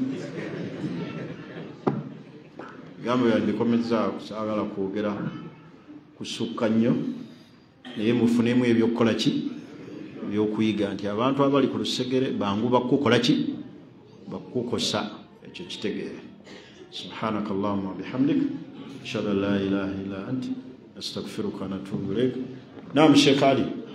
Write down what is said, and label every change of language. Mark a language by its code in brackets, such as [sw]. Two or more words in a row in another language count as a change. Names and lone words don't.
[lg] Gambo yandikomeza kusaagala kwogera kusukka nnyo naye mufunemu ebyokukola ki ebyokuyiga nti abantu abali ku lusegere bangu bakukola ki bakukosa. Ekyo kitegeere. [ar] سبحانك اللهم وبحمدك أشهد أن لا إله إلا أنت أستغفرك وأتوب إليك. Naam Sheikh Ali.